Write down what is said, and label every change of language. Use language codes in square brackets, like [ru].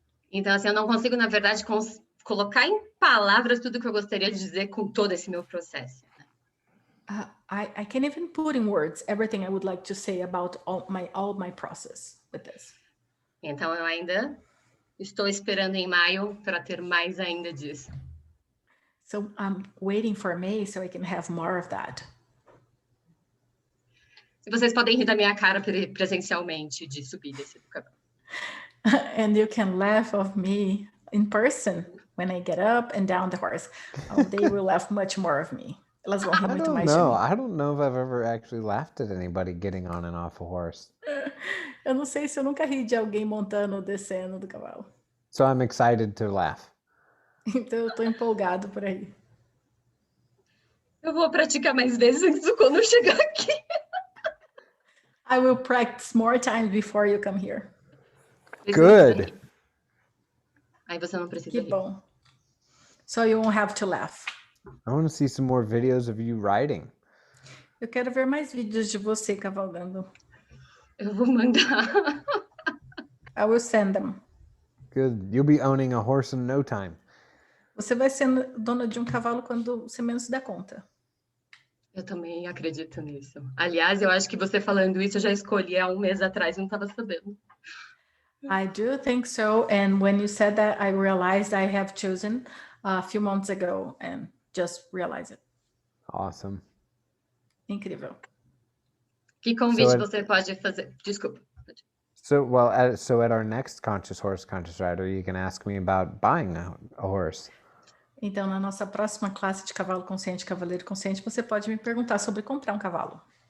[pt] Então, assim, eu não consigo, na verdade, colocar em palavras tudo que eu gostaria de dizer com todo esse meu processo. [en] I can't even put in words everything I would like to say about all my process with this. [pt] Então, eu ainda estou esperando em maio para ter mais ainda disso. [en] So I'm waiting for May so I can have more of that. [pt] E vocês podem rir da minha cara presencialmente de subir e descer do cavalo. [en] And you can laugh of me in person when I get up and down the horse. Oh, they will laugh much more of me. [pt] Elas vão rir muito mais de mim. [en] I don't know if I've ever actually laughed at anybody getting on and off a horse. [pt] Eu não sei se eu nunca ri de alguém montando ou descendo do cavalo. [en] So I'm excited to laugh. [pt] Então eu tô empolgado por aí. Eu vou praticar mais vezes quando eu chegar aqui. [en] I will practice more times before you come here. Good. [pt] Aí você não precisa Que rir. bom. [en] So you won't have to laugh. I want to see some more videos of you riding. [pt] Eu quero ver mais vídeos de você cavalgando. Eu vou mandar. [en] I will send them. Good. You'll be owning a horse in no time. [pt] Você vai ser dona de um cavalo quando você menos se dá conta. Eu também acredito nisso. Aliás, eu acho que você falando isso, eu já escolhi há um mês atrás e não estava sabendo. [en] I do think so. And when you said that, I realized I have chosen a few months ago and just realized it. Awesome. [pt] Incrível. Que convite você pode fazer? Desculpa. [en] So at our next Conscious Horse, Conscious Rider, you can ask me about buying a horse. [pt] Então, na nossa próxima classe de cavalo consciente, cavaleiro consciente, você pode me perguntar sobre comprar um cavalo.